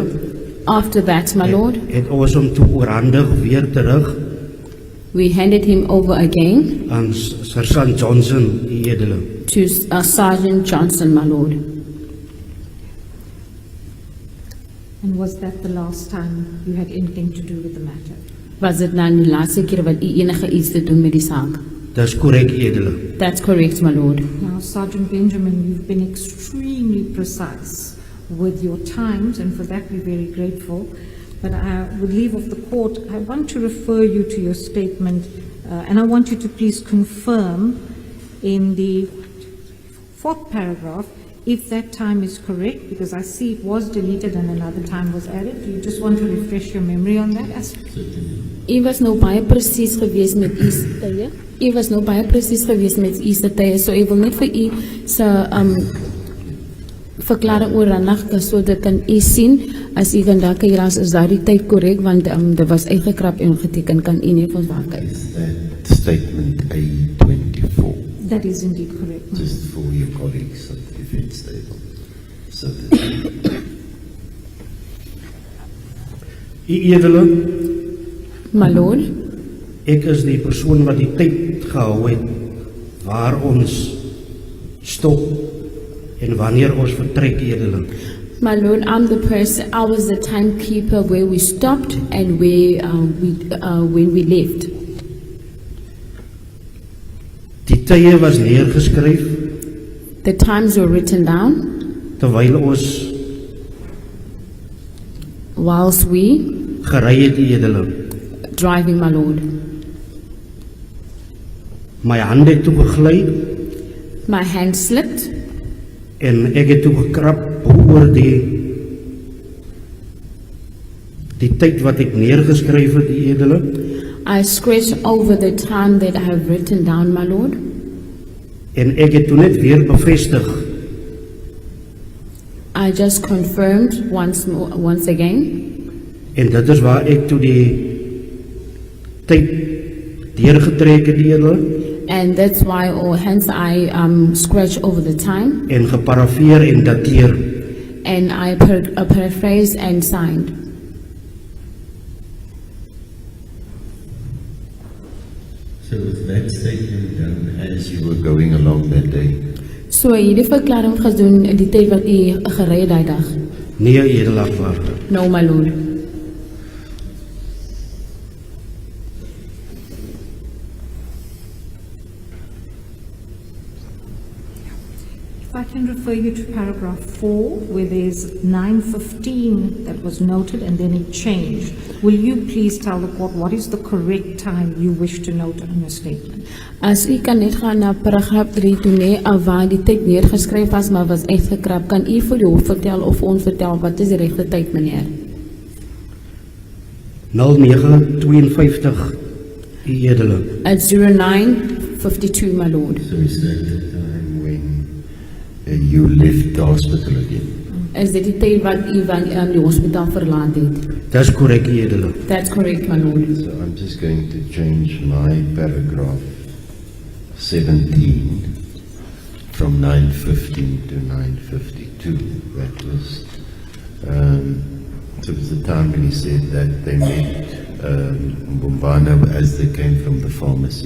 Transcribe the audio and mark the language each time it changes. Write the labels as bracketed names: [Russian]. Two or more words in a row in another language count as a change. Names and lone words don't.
[English] After that, my lord, [Afrikaans] het ons hom toe oorhandig weer terug [English] we handed him over again [Afrikaans] aan Sergeant Johnson, u edele. [English] to Sergeant Johnson, my lord. And was that the last time you had anything to do with the matter? [Afrikaans] Was dit nou die laaste keer wat u enige iets te doen met die saak? Dis korrek, u edele. [English] That's correct, my lord. Now, Sergeant Benjamin, you've been extremely precise with your times, and for that we're very grateful. But with leave of the court, I want to refer you to your statement, and I want you to please confirm in the fourth paragraph if that time is correct, because I see it was deleted and another time was added. Do you just want to refresh your memory on that aspect? [Afrikaans] U was nou baie presies geweest met u tye. U was nou baie presies geweest met u tye, so ek wil net vir u se verklaring oorhandig sodat kan u sien as u kan dalk hier is daardie tyd korrek, want dit was uitgekrap en geteken, kan u net vir ons waar kyk. [English] Is that statement A24? That is indeed correct. Just for your colleagues at the defense table. So that [Afrikaans] U edele, [English] My lord, [Afrikaans] ek is die persoon wat die tyd gehou het waar ons stop en wanneer ons vertrek, edele. [English] my lord, I'm the person, I was the timekeeper where we stopped and where when we left. [Afrikaans] Die tye was neergeskryf [English] The times were written down [Afrikaans] terwyl ons [English] whilst we [Afrikaans] gery het, edele. [English] driving, my lord. [Afrikaans] My hande het toe gegly [English] My hand slipped [Afrikaans] en ek het toe gekrap oor die tyd wat ek neergeskryf het, edele. [English] I scratched over the time that I have written down, my lord, [Afrikaans] En ek het toe net weer bevestig [English] I just confirmed once again [Afrikaans] En dit is waar ek toe die tyd deurgetrek het edele [English] And that's why, or hence I scratch over the time [Afrikaans] en geparafeer en dateer. [English] and I paraphrased and signed. So was that statement done as you were going along that day? [Afrikaans] So hierdie verklaring gedoen in die tyd wat u gery het daai dag. Nee, edelagbare. [English] No, my lord. If I can refer you to paragraph 4, where there's 9:15 that was noted and then it changed. Will you please tell the court what is the correct time you wish to note on your statement? [Afrikaans] As u kan net gaan na paragraaf 3 toe nee, waar die tyd neergeskryf was maar was uitgekrap, kan u vir die hof vertel of ons vertel wat is die regte tyd, meneer? 09:52 edele. [English] At 09:52, my lord. So is that the time when you left the hospital again? [Afrikaans] Is dit die tyd wat u van die hospitaal verlaat het? Dis korrek edele. [English] That's correct, my lord. So I'm just going to change my paragraph 17 from 9:15 to 9:52. That was, so it was the time when he said that they met Mbombana as they came from the pharmacy.